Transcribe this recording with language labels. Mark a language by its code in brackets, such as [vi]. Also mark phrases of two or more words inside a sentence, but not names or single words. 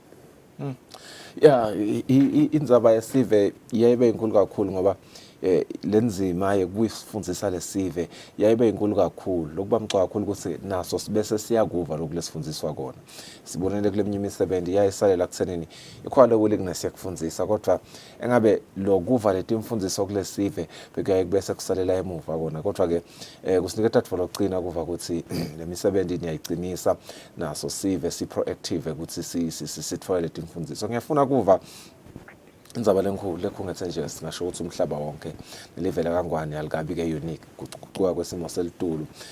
[ss] Yeah, indzaba yesive yayibe inkulu kakhulu ngoba lenzima yekuyifundisa lesive yayibe inkulu kakhulu lokuba mcoka kakhulu ukuthi naso sibese siyakuva lokulesifundiswa kona. Sibonele kule imisebenzi yayisalela kuthenini ikhwalo willingness yakufundisa kodwa engabe lokuva leti imfundiso kulesive bekuyaye kubese kusalela emuva kona kodwa ke kusinika thathwa lokugcina kuva ukuthi lemisebenzi niyayicinisa naso sive si proactive ukuthi sithole leti imfundiso. Ngiyafuna kuva indzaba lenkulu lekhungethe nje singasho ukuthi umhlaba wonke livela kangwane alikabi ke unique kuguquka kwesimo selitulu.